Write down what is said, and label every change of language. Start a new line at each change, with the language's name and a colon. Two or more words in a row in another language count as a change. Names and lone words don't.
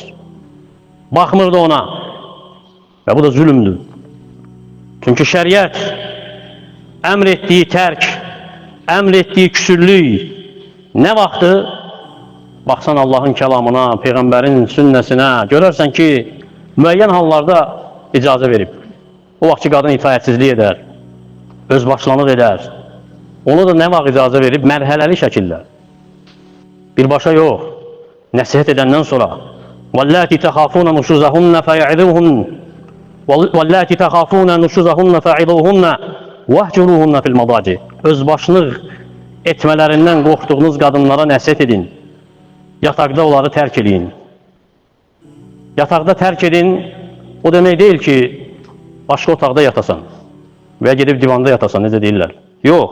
Turkish: Bakmırdı ona. Ve bu da zulümdür. Çünkü şeriat emrettiği terk, emrettiği küsürlük ne vakti? Baksan Allah'ın kelamına, peygamberin sünnesine,
Azerbaijani: görürsen ki müəyyən hallarda icazə verib. O vaxt ki qadın itaətsizlik edər, özbaşlanıq edər. Onu da nə vaxt icazə verib? Mərhələli şəkildə. Birbaşa yox. Nəsihət edəndən sonra
Arabic: وَاللَّاتِ تَخَافُونَ نُشُزَهُنَّ فَيَعِذُوهُنَّ وَاللَّاتِ تَخَافُونَ نُشُزَهُنَّ فَعِذُوهُنَّ وَهْجُرُوهُنَّ فِي الْمَضَاجِ
Azerbaijani: Özbaşlıq etmələrindən qorxduğunuz qadınlara nəsihət edin. Yataqda onları tərk edin. Yataqda tərk edin, o demək deyil ki, başqa otaqda yatasan və gedib divanda yatasan, necə deyirlər. Yox.